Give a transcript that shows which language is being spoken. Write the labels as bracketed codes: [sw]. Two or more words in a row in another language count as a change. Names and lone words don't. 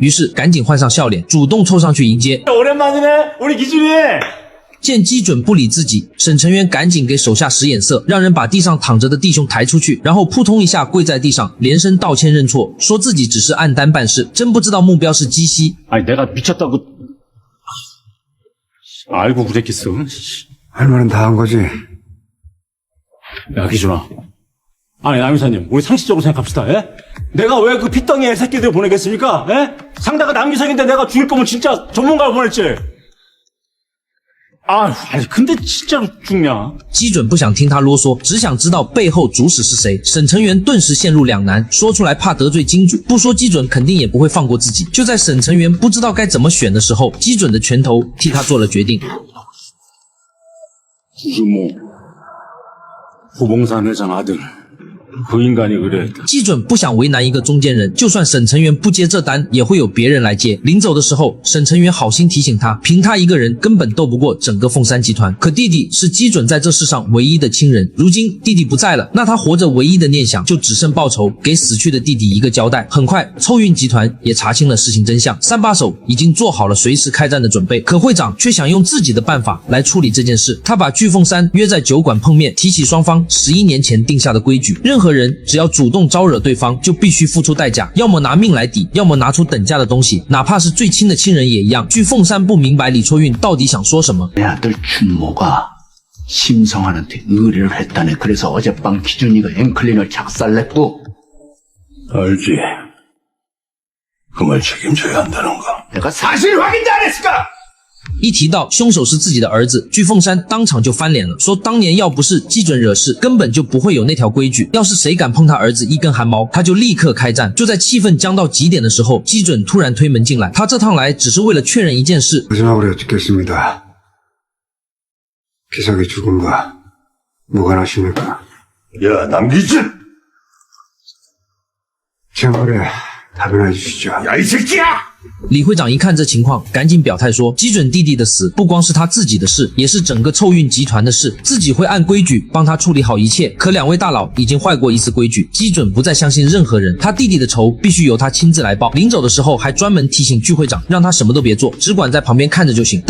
[zh] 于是赶紧换上笑脸，主动凑上去迎接。见基准不理自己，沈成元赶紧给手下使眼色，让人把地上躺着的弟兄抬出去，然后扑通一下跪在地上，连声道歉认错，说自己只是暗单办事，真不知道目标是基西。 [ko] 아니 내가 미쳤다고 알고 그랬겠어. 할 말은 다 한 거지. 야 기준아, 아니 남이사님, 우리 상식적으로 생각합시다. 예? 내가 왜 그 핏덩이 새끼들 보내겠습니까? 예? 상대가 남기석인데 내가 죽일 거면 진짜 전문가를 보냈지. 아니 근데 진짜로 죽냐? [zh] 基准不想听他啰嗦，只想知道背后主使是谁。沈成元顿时陷入两难，说出来怕得罪金主，不说基准肯定也不会放过自己。就在沈成元不知道该怎么选的时候，基准的拳头替他做了决定。 [ko] 주모, 후봉산 회장 아들, 그 인간이 그래. [zh] 基准不想为难一个中间人，就算沈成元不接这单，也会有别人来接。临走的时候，沈成元好心提醒他，凭他一个人根本斗不过整个凤山集团。可弟弟是基准在这世上唯一的亲人，如今弟弟不在了，那他活着唯一的念想就只剩报仇，给死去的弟弟一个交代。很快，凑运集团也查清了事情真相，三把手已经做好了随时开战的准备。可会长却想用自己的办法来处理这件事，他把巨凤山约在酒馆碰面，提起双方11年前定下的规矩，任何人只要主动招惹对方，就必须付出代价，要么拿命来抵，要么拿出等价的东西，哪怕是最亲的亲人也一样。巨凤山不明白李绰运到底想说什么。 [ko] 내 아들 준모가 심성환한테 의뢰를 했다네. 그래서 어젯밤 기준이가 앵클린을 작살냈고. 알지. 그 말 책임져야 한다는 거. 내가 사실 확인도 안 했을까? [zh] 一提到凶手是自己的儿子，巨凤山当场就翻脸了，说当年要不是基准惹事，根本就不会有那条规矩。要是谁敢碰他儿子一根汗毛，他就立刻开战。就在气氛僵到极点的时候，基准突然推门进来，他这趟来只是为了确认一件事。 [ko] 마지막으로 여쭙겠습니다. 기석의 죽음과 무관하십니까? 야, 남기준! 제 말에 답변해 주시죠. 야, 이 새끼야! [zh] 李会长一看这情况，赶紧表态说，基准弟弟的死不光是他自己的事，也是整个凑运集团的事，自己会按规矩帮他处理好一切。可两位大佬已经坏过一次规矩，基准不再相信任何人，他弟弟的仇必须由他亲自来报。临走的时候还专门提醒巨会长，让他什么都别做，只管在旁边看着就行。